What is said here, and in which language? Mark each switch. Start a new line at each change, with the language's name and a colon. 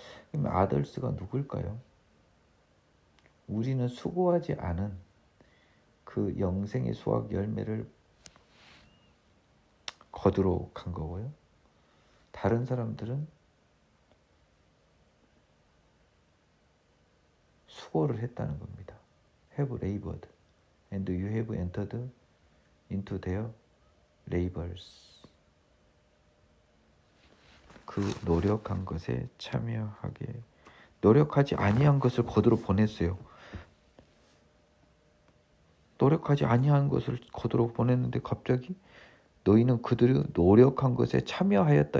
Korean: 그럼 아들스가 누굴까요? 우리는 수고하지 않은 그 영생의 수확 열매를 거두러 간 거고요. 다른 사람들은 수고를 했다는 겁니다.
English: Have labored and you have entered into their labors.
Korean: 그 노력한 것에 참여하게 노력하지 아니한 것을 거두러 보냈어요. 노력하지 아니한 것을 거두러 보냈는데 갑자기 너희는 그들이 노력한 것에 참여하였다.